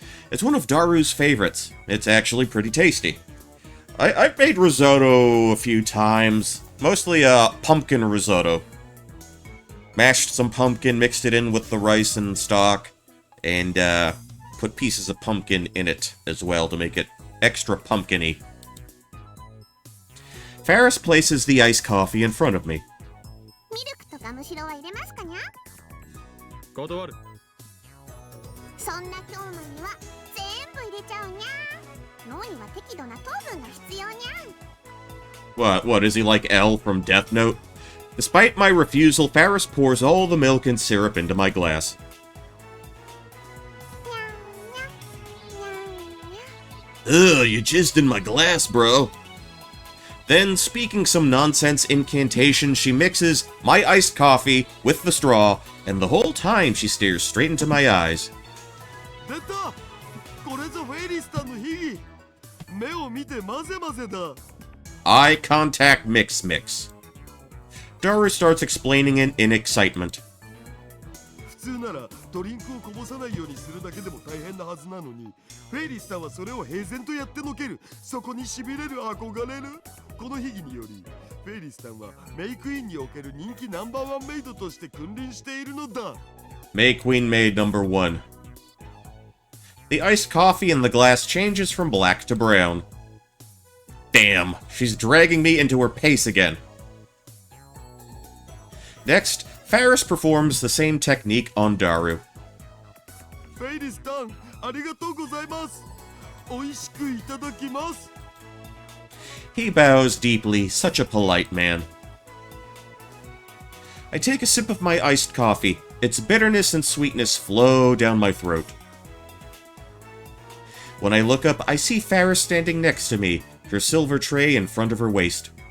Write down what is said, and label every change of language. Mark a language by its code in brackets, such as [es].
[en] It's one of Daru's favorites. It's actually pretty tasty. I've made risotto a few times, mostly pumpkin risotto. Mashed some pumpkin, mixed it in with the rice and stock, and put pieces of pumpkin in it as well to make it extra pumpkin-y. Ferris places the iced coffee in front of me. [ja] ミルクとかむしろは入れますかにゃ。断る。そんな京馬には全部入れちゃうにゃ。脳には適度な糖分が必要にゃ。 [en] What, is he like L from Death Note? Despite my refusal, Ferris pours all the milk and syrup into my glass. [ja] にゃんにゃんにゃんにゃ。 [en] Ugh, you jizzed in my glass, bro. Then, speaking some nonsense incantation, she mixes my iced coffee with the straw, and the whole time she stares straight into my eyes. [ja] 出た。これぞフェイリスさんの秘技。目を見て混ぜ混ぜだ。 [en] Eye contact mix. Daru starts explaining it in excitement. [ja] 普通ならドリンクをこぼさないようにするだけでも大変なはずなのに、フェイリスさんはそれを平然とやってのける。そこにしびれる、憧れる。この秘技により、フェイリスさんはメイクインにおける人気ナンバーワンメイドとして君臨しているのだ。 [en] May Queen Maid number 1. The iced coffee in the glass changes from black to brown. Damn, she's dragging me into her pace again. Next, Ferris performs the same technique on Daru. [ja] フェイリスさん、ありがとうございます。おいしくいただきます。 [en] He bows deeply, such a polite man. I take a sip of my iced coffee. Its bitterness and sweetness flow down my throat. When I look up, I see Ferris standing next to me, her silver tray in front of her waist.